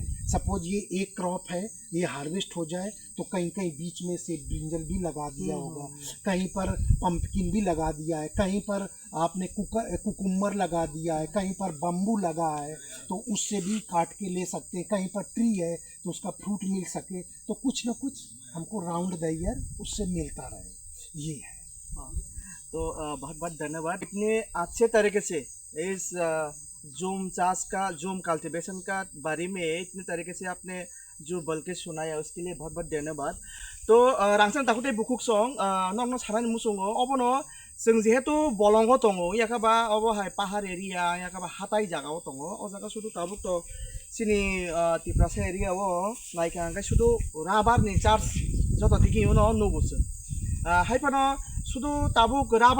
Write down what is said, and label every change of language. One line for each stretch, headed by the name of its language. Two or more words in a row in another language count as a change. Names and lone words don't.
Hindi: सपोज ये एक क्रॉप है, ये हार्वेस्ट हो जाए तो कहीं कहीं बीच में से ब्रिंजल भी लगा दिया होगा, कहीं पर पंपकिन भी लगा दिया है, कहीं पर आपने कुकुम्बर लगा दिया है, कहीं पर बम्बू लगा है तो उससे भी काट के ले सकते हैं, कहीं पर ट्री है तो उसका फ्रूट मिल सके, तो कुछ न कुछ हमको
English: round the year
Hindi: उससे मिलता रहे, ये है। तो बहुत बहुत धन्यवाद इतने अच्छे तरीके से इस जूम चाष का, जूम कल्टीवेशन का बारे में इतने तरीके से आपने जो बोल के सुनाया, उसके लिए बहुत बहुत धन्यवाद।
Kok Borok: तो रांसन ताकुटे बुकुक सं नॉन सारान मुसुंगो अबनो जों जेहेतु बलंग दङ याकाबा अबहाय पाहार एरिया याकाबा हाताय जागाव दङ अ जागा सुदु ताबुक तो सिनि तिप्रासा एरिया ओ नायका आंगाय सुदु राबार नि चार्ज जत दिगि उनो नुबुस हायफानो सुदु ताबुक राबार